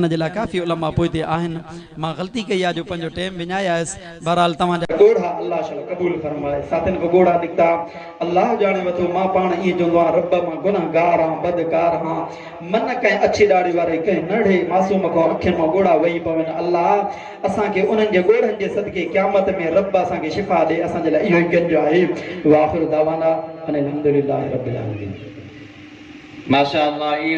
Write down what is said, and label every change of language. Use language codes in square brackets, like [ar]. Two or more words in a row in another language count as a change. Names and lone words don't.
[sd] जे लाइ काफ़ी उलमा पोइते आहिनि मां ग़लती कई आहे जो पंहिंजो टाइम विञायासि बहरहाल तव्हांजा ॻोढ़ा अल्लाह शल क़बूल फरमाए साथियुनि खां ॻोढ़ा निकिता अल्लाह ॼाणे वठो मां पाण ईअं चवंदो आहियां रब मां गुनहगार आहियां बदकार आहियां मन कंहिं अछी ॾाढ़ी वारे कंहिं नंढे मासूम खां अखियुनि मां ॻोढ़ा वेही पवनि अल्लाह असांखे उन्हनि जे ॻोढ़नि जे सदके क़यामत में रब असांखे शिफ़ा ॾे असांजे लाइ इहो ई कंजो आहे [ar] وآخر دعوانا أن الحمد لله رب العالمين ما شاء الله.